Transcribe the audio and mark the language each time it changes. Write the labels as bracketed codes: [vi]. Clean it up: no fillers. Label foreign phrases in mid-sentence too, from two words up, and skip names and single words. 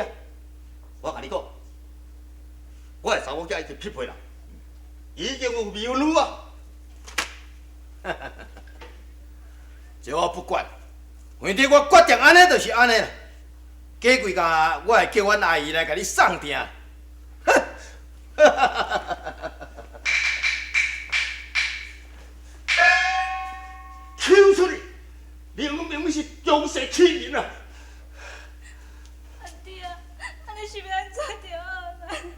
[nan] 我甲你讲。我的查某囝已经匹配啦，已经有美女啊！这我不管，反正我决定安尼就是安尼啦。过几工我会叫阮阿姨来甲你送订。抽出去，明明是强势欺人啊！阿弟啊，安尼是要安怎着好啦？